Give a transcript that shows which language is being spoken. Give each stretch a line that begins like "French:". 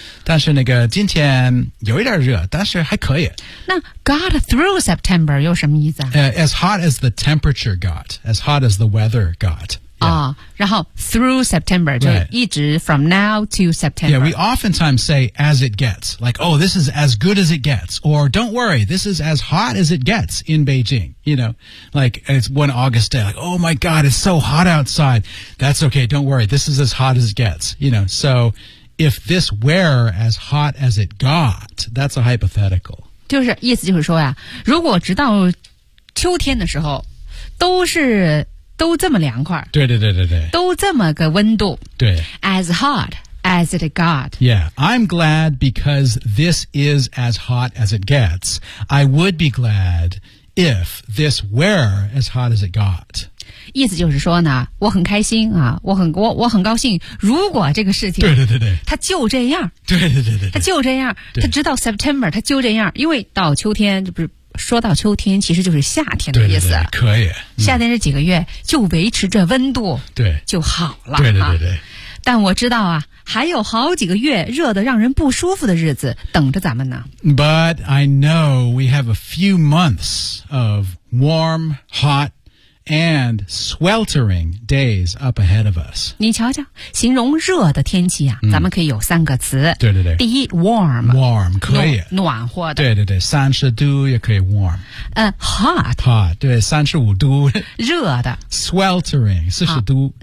Chinese: 但是那个今天有一点热，但是还可以。那
English: got through September
Chinese: 有什么意思啊？
English: As hot as the temperature got, as hot as the weather got.
Chinese: Yeah. 哦、然后
English: through September、 right.
Chinese: 就一直
English: from now to September. Yeah, we oftentimes say as it gets, like, oh, this is as good as it gets, or don't worry, this is as hot as it gets in Beijing, you know, like it's one August day, like, oh my God, it's so hot outside. That's okay, don't worry, this is as hot as it gets, you know, so if this were as hot as it got, that's a hypothetical.
Chinese: 就是意思就是说呀、如果直到秋天的时候都是都这么凉快，对对对对对，都这么个温度，对。
English: As hot as it got. Yeah, I'm glad because this is as hot as it gets. I would be glad if this were as hot as it got.
Chinese: 意思就是说呢，我很开心啊，我很高兴。如果这个事情，对对对对，它就这样，对对对对对，它就这样，它直到 September 它就这样，因为到秋天这不是。说到秋天其实就是夏天的意思。对对对，可以。夏天这几个月就维持着温度。对。就好了。对对对对。但我知道啊，还有好几个月热得让人不舒服的日子等着咱们呢。
English: But I know we have a few months of warm, hot, and sweltering days up ahead of us.
Chinese: 你瞧瞧，形容热的天气啊，咱们可以有三个词。对对对。第一 ，warm。 warm 可以。暖和的。对对对，三十度也可以 warm。
English: hot。
Chinese: hot 对，三十五度。热的。 sweltering 四十度。